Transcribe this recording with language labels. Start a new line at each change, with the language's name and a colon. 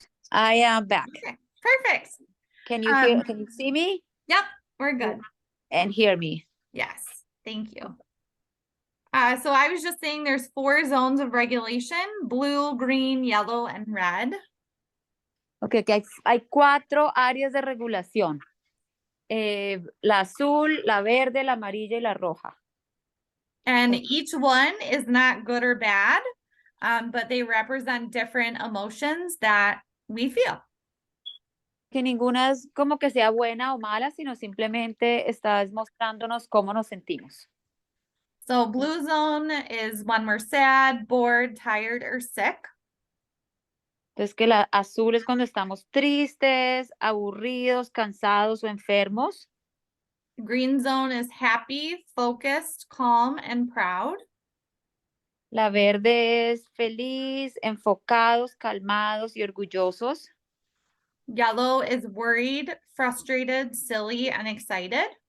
English: I am back. Okay, perfect. Can you see me Yep, we're good. and hear me? Yes, thank you. So I was just saying there's 4 zones of regulation: blue, green, yellow, and red.
Spanish: Okay, que hay 4 áreas de regulación. La azul, la verde, la amarilla y la roja.
English: And each one is not good or bad, but they represent different emotions that we feel.
Spanish: Que ninguna es como que sea buena o mala, sino simplemente está mostrándonos cómo nos sentimos.
English: So blue zone is when we're sad, bored, tired, or sick.
Spanish: Entonces que la azul es cuando estamos tristes, aburridos, cansados o enfermos.
English: Green zone is happy, focused, calm, and proud.
Spanish: La verde es feliz, enfocados, calmados y orgullosos.
English: Yellow is worried, frustrated, silly, and excited.